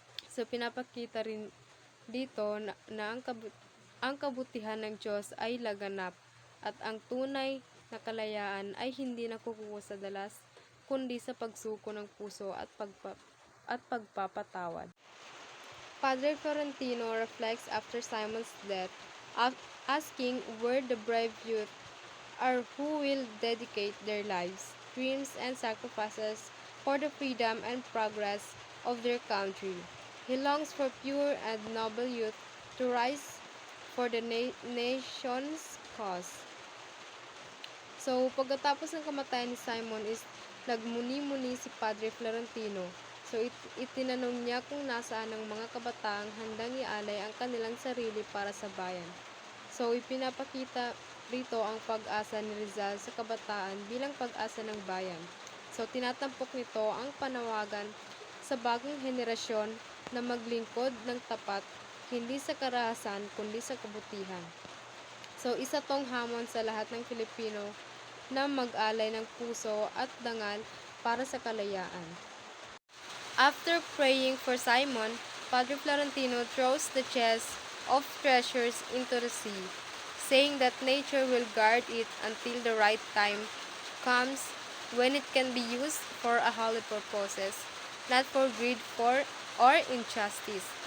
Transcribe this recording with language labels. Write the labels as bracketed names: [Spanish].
[Filipino] So, pinapakita rin dito na ang kabutihan ng Diyos ay laganap at ang tunay na kalayaan ay hindi nakukuha sa dalas, kundi sa pagsuko ng puso at pagpapatawad. [English] Padre Florentino reflects after Simon's death, asking where the brave youth are who will dedicate their lives, dreams, and sacrifices for the freedom and progress of their country. He longs for pure and noble youth to rise for the nation's cause. [Filipino] So, pagkatapos ng kamatayan ni Simon is nagmuni-muni si Padre Florentino. So, itinanong niya kung nasaan ang mga kabataang handang ialay ang kanilang sarili para sa bayan. So, ipinapakita rito ang pag-asa ni Rizal sa kabataan bilang pag-asa ng bayan. So, tinatampok nito ang panawagan sa bagong henerasyon na maglingkod ng tapat, hindi sa karahasan, kundi sa kabutihan. So, isa tong hamon sa lahat ng Pilipino na mag-alay ng puso at dangal para sa kalayaan. [English] After praying for Simon, Padre Florentino throws the chest of treasures into the sea, saying that nature will guard it until the right time comes when it can be used for a holy purposes, not for greed or injustice.